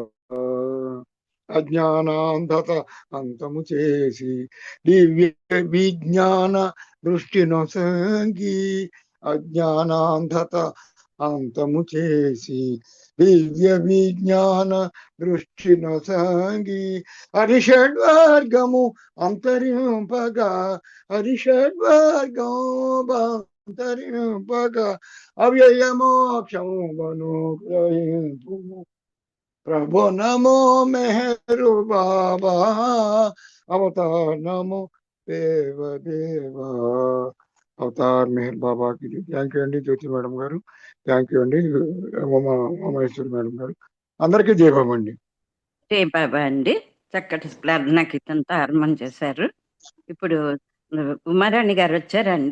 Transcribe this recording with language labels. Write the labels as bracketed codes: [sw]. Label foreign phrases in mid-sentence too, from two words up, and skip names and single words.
[te] అజ్ఞానాంధత అంతము చేసి దివ్య విజ్ఞాన దృష్టి నొసంగి అజ్ఞానాంధత అంతము చేసి దివ్య విజ్ఞాన దృష్టి నొసంగి హరిషడ్వర్గము అంతరింపగా హరిషడ్వర్గము అంతరింపగా అవ్యయ మోక్షమును గ్రహింపు [hi] प्रभु नमो मेहरु बाबा अवतार नमो देव देवा [te] అవతార్ మెహర్ బాబా కి [en] thank you [te] అండి. జ్యోతి మేడం గారు [en] thank you [te] అండి. ఉమామహేశ్వరి మేడం గారు అందరికీ జై బాబా అండి. జై బాబా అండి. చక్కటి ప్రార్థనా గీతంతో ఆరంభం చేశారు. ఇప్పుడు ఉమారాణి గారు వచ్చారండి.